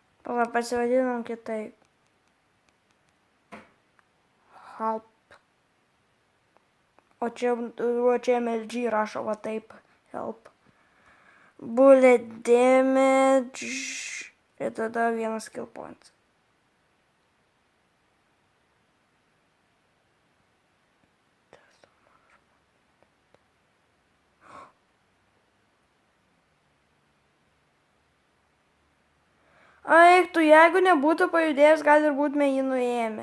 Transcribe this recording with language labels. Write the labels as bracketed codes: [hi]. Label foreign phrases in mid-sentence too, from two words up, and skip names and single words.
[lt] Va, pasivadinom kitaip. Help. O čia MLG rašo, va taip. [en] Help. Bullet damage. [lt] Ir tada vienas [en] skill points. [lt] Eiktų, jeigu nebūtų pajudėjęs, gal ir būtume jį nuėmę.